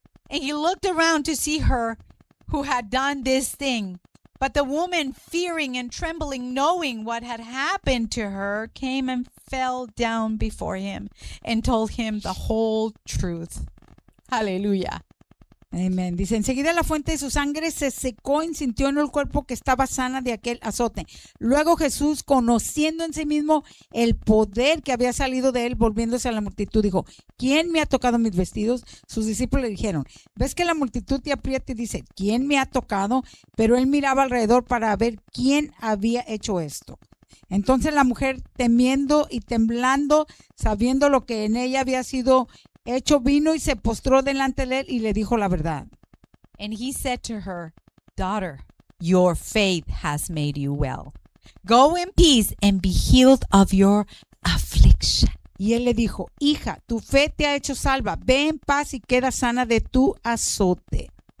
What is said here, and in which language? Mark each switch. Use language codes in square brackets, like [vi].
[en] And he looked around to see her who had done this thing. But the woman, fearing and trembling, knowing what had happened to her, came and fell down before him and told him the whole truth. Hallelujah. [es] Amén. Dice, enseguida la fuente de su sangre se secó y sintió en el cuerpo que estaba sana de aquel azote. Luego Jesús, conociendo en sí mismo el poder que había salido de él, volviéndose a la multitud, dijo, ¿quién me ha tocado mis vestidos? Sus discípulos le dijeron, ¿ves que la multitud te aprieta y dice, ¿quién me ha tocado? Pero él miraba alrededor para ver quién había hecho esto. Entonces la mujer, temiendo y temblando, sabiendo lo que en ella había sido hecho, vino y se postró delante de él y le dijo la verdad. [en] And he said to her, daughter, your faith has made you well. Go in peace and be healed of your affliction. [es] Y él le dijo, hija, tu fe te ha hecho salva. Ve en paz y queda sana de tu azote.